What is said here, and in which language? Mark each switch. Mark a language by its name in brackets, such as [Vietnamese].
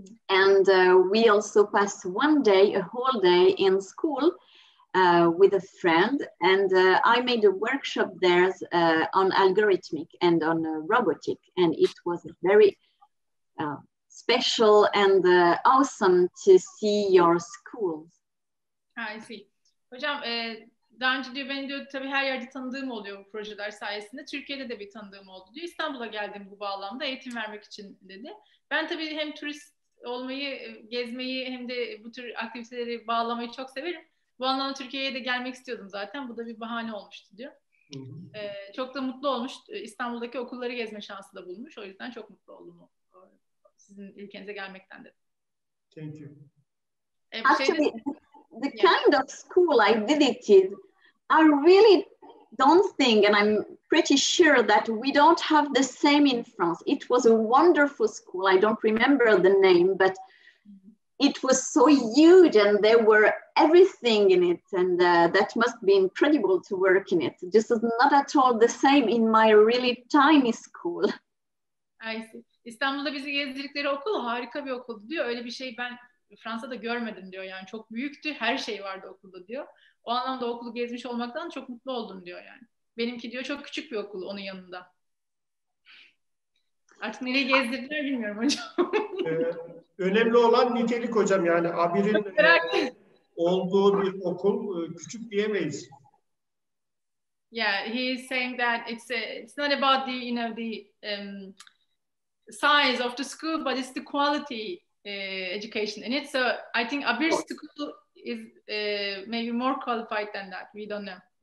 [English] And we also passed one day, a whole day in school with a friend. And I made a workshop there on algorithmic and on robotic. And it was very special and awesome to see your schools. I see. [Turkish] Hocam daha önce diyor ben diyor tabii her yerde tanıdığım oluyor bu projeler sayesinde. Türkiye'de de bir tanıdığım oldu diyor. İstanbul'a geldim bu bağlamda eğitim vermek için dedi. Ben tabii hem turist olmayı, gezmeyi hem de bu tür aktiviteleri bağlamayı çok severim. Bu anlamda Türkiye'ye de gelmek istiyordum zaten. Bu da bir bahane olmuştu diyor. Çok da mutlu olmuş. İstanbul'daki okulları gezme şansı da bulmuş. O yüzden çok mutlu oldum sizin ülkenize gelmekten dedim. [English] Thank you. Actually, the kind of school I visited, I really don't think, and I'm pretty sure that we don't have the same in France. It was a wonderful school. I don't remember the name, but it was so huge and there were everything in it. And that must be incredible to work in it. This is not at all the same in my really tiny school. I see. [Turkish] İstanbul'da bizi gezdirdikleri okul harika bir okuldu diyor. Öyle bir şey ben Fransa'da görmedim diyor. Yani çok büyüktü. Her şey vardı okulda diyor. O anlamda okulu gezmiş olmaktan çok mutlu oldum diyor yani. Benimki diyor çok küçük bir okul onun yanında. Artık nereye gezdirdiler bilmiyorum hocam. Önemli olan nitelik hocam, yani Abir'in olduğu bir okul küçük diyemeyiz. [English] Yeah, he is saying that it's not about the size of the school, but it's the quality education in it. So I think Abir's school is maybe more qualified than that. We don't know.